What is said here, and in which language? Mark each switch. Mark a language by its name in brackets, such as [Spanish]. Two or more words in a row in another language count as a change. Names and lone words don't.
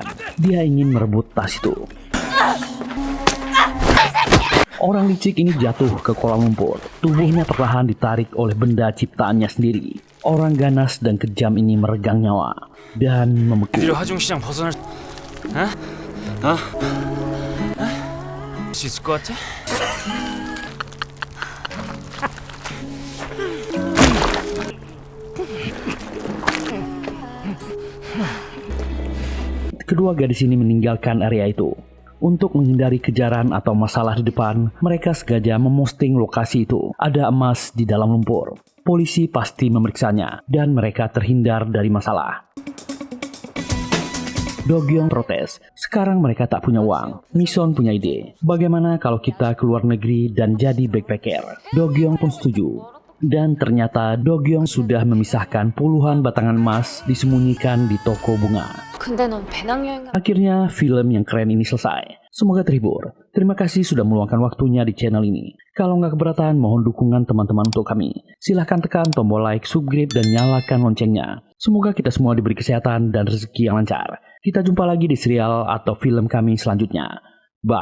[Indonesian] Dia ingin merebut tas itu. Orang licik ini jatuh ke kolam lumpur. Tubuhnya perlahan ditarik oleh benda ciptaannya sendiri. Orang ganas dan kejam ini meregang nyawa dan membeku. [Korean] 하중시장 벗어날 수 있을 것 같아? [Indonesian] Kedua gadis ini meninggalkan area itu. Untuk menghindari kejaran atau masalah di depan, mereka sengaja memosting lokasi itu. Ada emas di dalam lumpur. Polisi pasti memeriksanya, dan mereka terhindar dari masalah. Dogyong protes. Sekarang mereka tak punya uang. Mission punya ide. Bagaimana kalau kita keluar negeri dan jadi backpacker? Dogyong pun setuju. Dan ternyata Dogyong sudah memisahkan puluhan batangan emas disembunyikan di toko bunga. [Korean] 근데 넌 배낭여행 [Indonesian] Akhirnya film yang keren ini selesai. Semoga terhibur. Terima kasih sudah meluangkan waktunya di channel ini. Kalau nggak keberatan, mohon dukungan teman-teman untuk kami. Silahkan tekan tombol like, subscribe, dan nyalakan loncengnya. Semoga kita semua diberi kesehatan dan rezeki yang lancar. Kita jumpa lagi di serial atau film kami selanjutnya.